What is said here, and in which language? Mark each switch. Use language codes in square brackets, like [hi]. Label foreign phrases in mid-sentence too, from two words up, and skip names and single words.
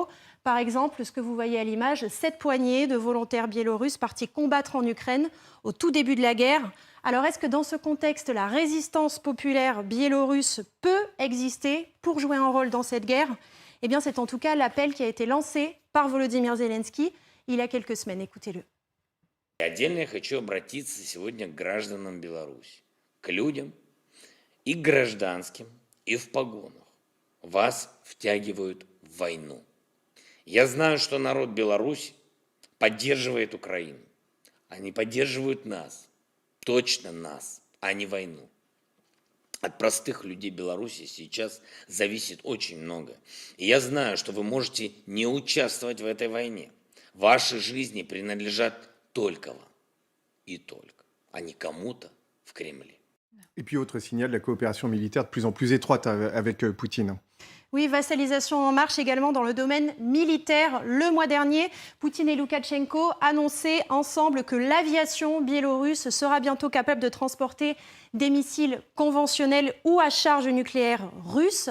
[fr] Par exemple, ce que vous voyez à l'image, cette poignée de volontaires biélorusses partis combattre en Ukraine au tout début de la guerre. Alors est-ce que dans ce contexte, la résistance populaire biélorusse peut exister pour jouer un rôle dans cette guerre? Eh bien, c'est en tout cas l'appel qui a été lancé par Volodymyr Zelensky il y a quelques semaines. Écoutez-le. [ru] Отдельно я хочу обратиться сегодня к гражданам Беларуси, к людям и гражданским, и в погонах. Вас втягивают в войну. Я знаю, что народ Беларуси поддерживает Украину. Они поддерживают нас, точно нас, а не войну. От простых людей Беларуси сейчас зависит очень много. И я знаю, что вы можете не участвовать в этой войне. Ваши жизни принадлежат только вам и только, а не кому-то в Кремле. [fr] Et puis autre signal, la coopération militaire de plus en plus étroite avec Poutine. Oui, vassalisation en marche également dans le domaine militaire. Le mois dernier, Poutine et Loukachenko annonçaient ensemble que l'aviation biélorusse sera bientôt capable de transporter des missiles conventionnels ou à charge nucléaire russe.